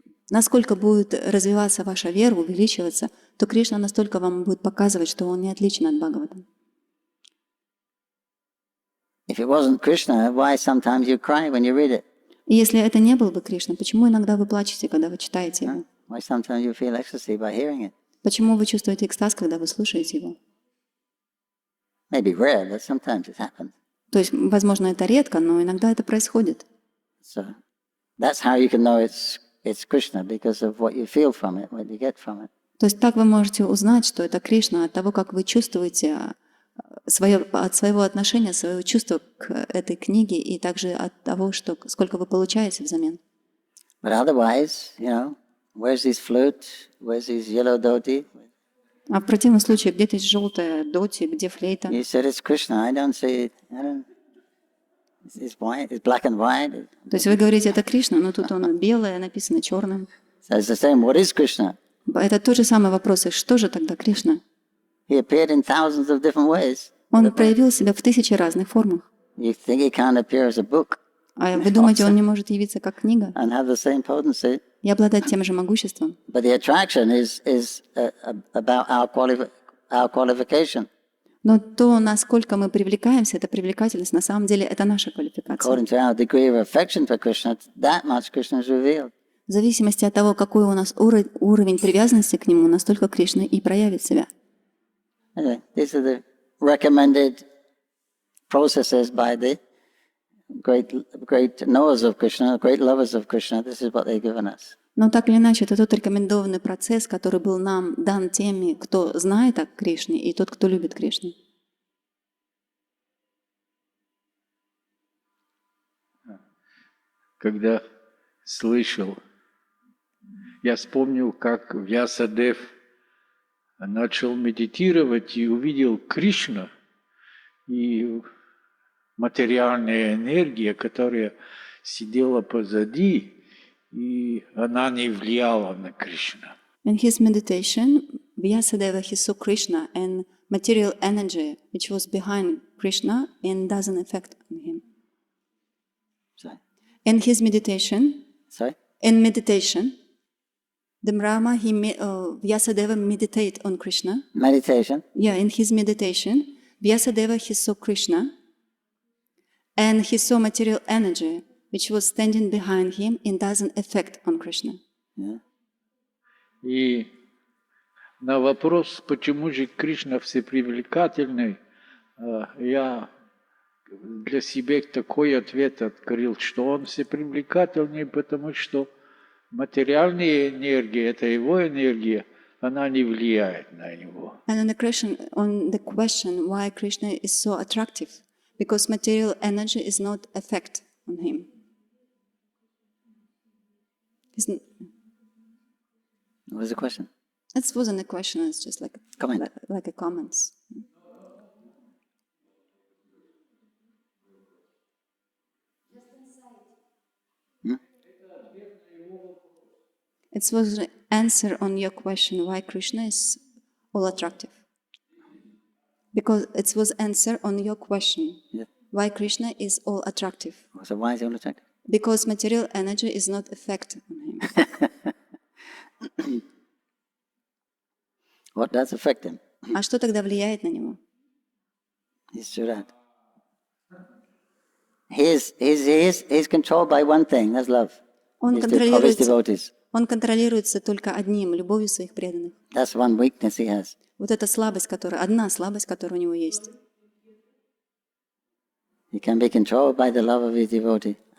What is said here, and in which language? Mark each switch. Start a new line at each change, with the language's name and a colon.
Russian: Насколько будет развиваться ваша вера, увеличиваться, то Кришна настолько вам будет показывать, что он не отличен от Бхагаватам.
English: If it wasn't Krishna, why sometimes you cry when you read it?
Russian: И если это не был бы Кришна, почему иногда вы плачете, когда вы читаете его?
English: Why sometimes you feel ecstasy by hearing it?
Russian: Почему вы чувствуете экстаз, когда вы слушаете его?
English: Maybe rare, but sometimes it happens.
Russian: То есть, возможно, это редко, но иногда это происходит.
English: So that's how you can know it's Krishna, because of what you feel from it, what you get from it.
Russian: То есть так вы можете узнать, что это Кришна от того, как вы чувствуете от своего отношения, своего чувства к этой книге и также от того, сколько вы получаете взамен.
English: But otherwise, where's this flute? Where's this yellow dhoti?
Russian: А в противном случае, где здесь желтая доти, где флейта?
English: You said it's Krishna. I don't see it. It's white. It's black and white.
Russian: То есть вы говорите, это Кришна, но тут он белое, написано черным.
English: So it's the same. What is Krishna?
Russian: Это тот же самый вопрос. И что же тогда Кришна?
English: He appeared in thousands of different ways.
Russian: Он проявил себя в 1000 разных формах.
English: You think he can't appear as a book?
Russian: А вы думаете, он не может явиться как книга
English: and have the same potency?
Russian: и обладать тем же могуществом?
English: But the attraction is about our qualification.
Russian: Но то, насколько мы привлекаемся, эта привлекательность, на самом деле, это наша квалификация.
English: According to our degree of affection for Krishna, that much Krishna is revealed.
Russian: В зависимости от того, какой у нас уровень привязанности к нему, настолько Кришна и проявит себя.
English: Anyway, these are the recommended processes by the great knowers of Krishna, great lovers of Krishna. This is what they've given us.
Russian: Но так или иначе, это тот рекомендованный процесс, который был нам дан теми, кто знает о Кришне, и тот, кто любит Кришну. Когда слышал, я вспомнил, как Вьясадев начал медитировать и увидел Кришну и материальная энергия, которая сидела позади, и она не влияла на Кришну.
English: In his meditation, Vyasadeva he saw Krishna and material energy, which was behind Krishna and doesn't affect on him. Sorry? In his meditation, Sorry? in meditation, the Brahma, Vyasadeva meditate on Krishna. Meditation. Yeah, in his meditation, Vyasadeva he saw Krishna and he saw material energy, which was standing behind him and doesn't affect on Krishna. Yeah.
Russian: И на вопрос, почему же Кришна всепривлекательный, я для себя такой ответ открыл, что он всепривлекательный, потому что материальная энергия, это его энергия, она не влияет на него.
English: And on the question why Krishna is so attractive, because material energy is not effect on him. What was the question? It wasn't a question, it's just like Comment. like a comments. It was an answer on your question why Krishna is all attractive. Because it was answer on your question Yeah. why Krishna is all attractive. So why is he unattractive? Because material energy is not effect on him. What does affect him?
Russian: А что тогда влияет на него?
English: He's Surat. He's controlled by one thing, that's love.
Russian: Он
English: Of his devotees.
Russian: контролируется только одним, любовью своих преданных.
English: That's one weakness he has.
Russian: Вот эта слабость, одна слабость, которая у него есть.
English: He can be controlled by the love of his devotee.